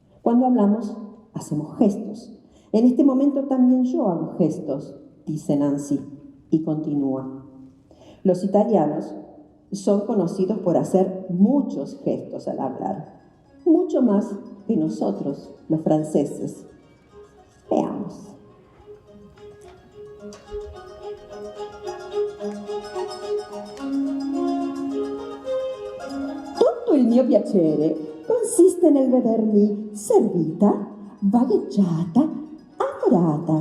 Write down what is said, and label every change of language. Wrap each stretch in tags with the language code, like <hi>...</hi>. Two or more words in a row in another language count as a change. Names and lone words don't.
<es>Cuando hablamos, hacemos gestos. En este momento también yo hago gestos, dice Nancy, y continúa. Los italianos son conocidos por hacer muchos gestos al hablar, mucho más que nosotros, los franceses. Veamos.</es> <it>Tutto il mio piacere consiste nel vedermi servita, vagheggiata, amorata.</it>